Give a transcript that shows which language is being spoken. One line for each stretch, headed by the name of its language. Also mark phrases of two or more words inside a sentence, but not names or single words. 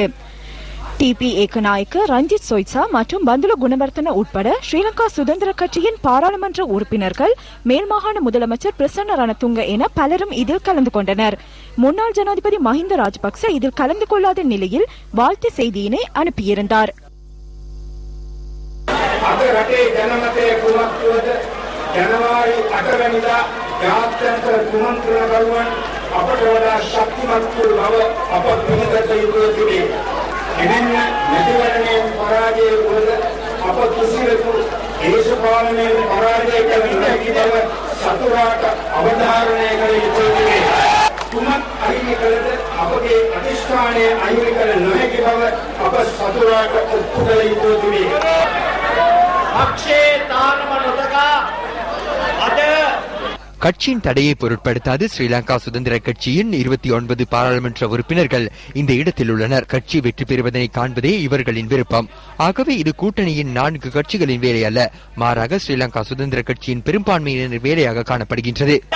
Tamil: டிபி ஏகநாயக்க, ரஞ்சித் சொய்சா மற்றும் பந்துல குணவர்த்தன உட்பட ஸ்ரீலங்கா சுதந்திர கட்சியின் பாராளுமன்ற உறுப்பினர்கள், மேல்மாகாண முதலமைச்சர் பிரசன்ன ரணதுங்க என பலரும் இதில் கலந்து கொண்டனர். முன்னாள் ஜனாதிபதி மஹிந்த ராஜபக்ச இதில் கலந்து கொள்ளாத நிலையில் வாழ்த்து செய்தியினை அனுப்பியிருந்தார்.
Sinhala: ජනවාරි 8 වෙනිදා ජාත්‍යන්තර කුමන්ත්‍රණ කරුවන් අපට වඩා ශක්තිමත් වූ බව අප පිළිගත යුතුව තිබේ. එදින නැතිවරණයෙන් පරාජය වුවද අප කිසිවෙකු දේශපාලනයෙන් පරාජය කළ නොහැකි බව සතුරාට අවධාරණය කළ යුතුව තිබේ. කුමක් අහිමි කළද අපගේ අධිෂ්ඨානය අහිමි කළ නොහැකි බව අප සතුරාට ඔප්පු කළ යුතුව තිබේ.
Tamil: கட்சியின் தடையை பொருட்படுத்தாது ஸ்ரீலங்கா சுதந்திர கட்சியின் 29 பாராளுமன்ற உறுப்பினர்கள் இந்த இடத்தில் உள்ளனர். கட்சி வெற்றி பெறுவதனை காண்பதே இவர்களின் விருப்பம். ஆகவே இது கூட்டணியின் 4 கட்சிகளின் வேலை அல்ல, மாறாக ஸ்ரீலங்கா சுதந்திர கட்சியின் பெரும்பான்மையினர் வேலையாக காணப்படுகின்றது.